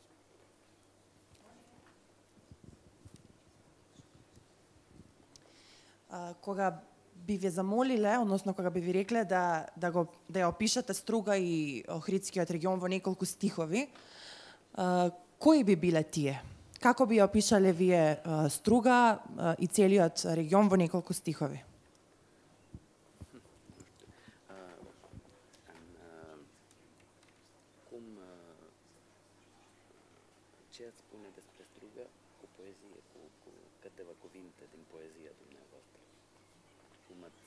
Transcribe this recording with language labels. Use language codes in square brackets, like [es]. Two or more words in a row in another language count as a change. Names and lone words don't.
[mk] Кога би ве замолиле, односно кога би ви рекле да ја опишете Струга и Охридскиот регион во неколку стихови, кои би биле тие? Како би ја опишале вие Струга и целиот регион во неколку стихови? [ro] Ce ați spune despre Struga cu poezie, cu câteva cuvinte din poezia dumneavoastră? Cum ați...